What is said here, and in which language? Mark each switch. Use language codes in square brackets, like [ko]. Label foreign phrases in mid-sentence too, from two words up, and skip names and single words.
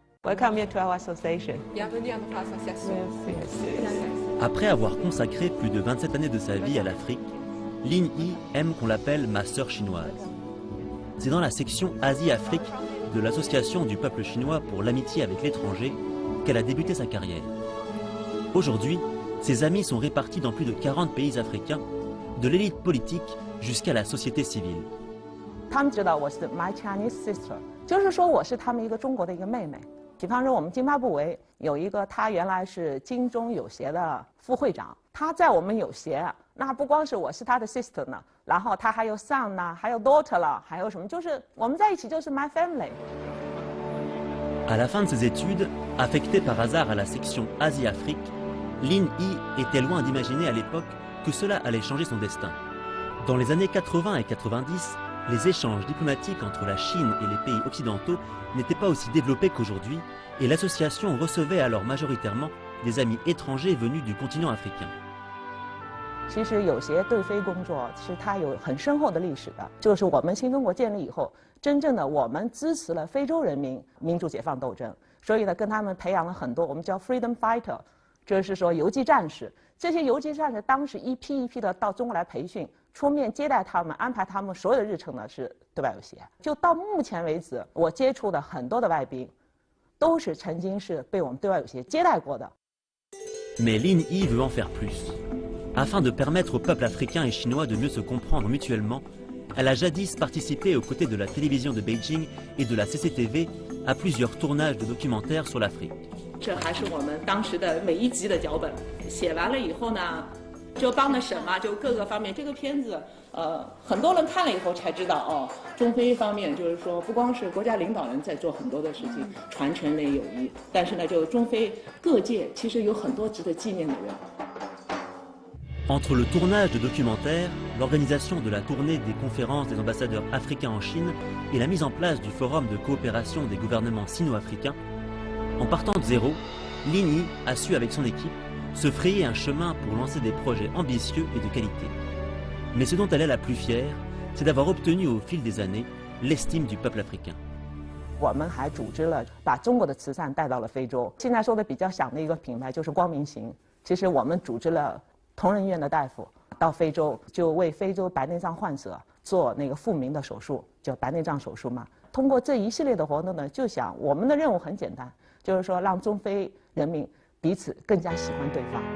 [en] Welcome you to our association. [fr] Bienvenue à notre association. Après avoir consacré plus de 27 années de sa vie à l'Afrique, Lin Yi aime qu'on l'appelle ma sœur chinoise. C'est dans la section Asie-Afrique de l'Association du peuple chinois pour l'amitié avec l'étranger qu'elle a débuté sa carrière. Aujourd'hui, ses amis sont répartis dans plus de 40 pays africains, de l'élite politique jusqu'à la société civile. [zh] 他们知道我是 [en] my Chinese sister， [zh] 就是说我是他们一个中国的一个妹妹。比方说我们津巴布韦有一个，他原来是津中友协的副会长，他在我们友协，那不光是我是他的 sister 呢，然后他还有 son 呢，还有 daughter 了，还有什么，就是我们在一起就是 [en] my family。 [fr] À la fin de ses études, affectée par hasard à la section Asie-Afrique, Lin Yi était loin d'imaginer à l'époque que cela allait changer son destin. Dans les années 80 et 90, les échanges diplomatiques entre la Chine et les pays occidentaux n'étaient pas aussi développés qu'aujourd'hui, et l'association recevait alors majoritairement des amis étrangers venus du continent africain. [zh] 其实有些对非工作是它有很深厚的历史的，就是我们新中国建立以后，真正的我们支持了非洲人民民主解放斗争，所以呢，跟他们培养了很多我们叫 [en] freedom fighter， [zh] 就是说游击战士。这些游击战士当时一批一批的到中国来培训，出面接待他们，安排他们所有的日程呢是对外友协。就到目前为止，我接触的很多的外宾，都是曾经是被我们对外友协接待过的。 [fr] Mais Lin Yi veut en faire plus. Afin de permettre au peuple africain et chinois de mieux se comprendre mutuellement, elle a jadis participé aux côtés de la télévision de Beijing et de la CCTV à plusieurs tournages de documentaires sur l'Afrique. [zh] 这还是我们当时的每一集的脚本，写完了以后呢，就帮着审嘛，就各个方面。这个片子，很多人看了以后才知道哦，中非方面就是说，不光是国家领导人在做很多的事情，传承内友谊，但是呢，就中非各界其实有很多值得纪念的人。 [fr] Entre le tournage de documentaires, l'organisation de la tournée des conférences des ambassadeurs africains en Chine et la mise en place du forum de coopération des gouvernements sino-africains, en partant de zéro, Lin Yi a su avec son équipe se frayer un chemin pour lancer des projets ambitieux et de qualité. Mais ce dont elle est la plus fière, c'est d'avoir obtenu au fil des années l'estime du peuple africain. [zh] 我们还组织了把中国的慈善带到了非洲。现在说的比较响的一个品牌就是光明行。其实我们组织了同仁医院的大夫到非洲，就为非洲白内障患者做那个复明的手术，叫白内障手术嘛。通过这一系列的活动呢，就想我们的任务很简单，就是说让中非人民彼此更加喜欢对方。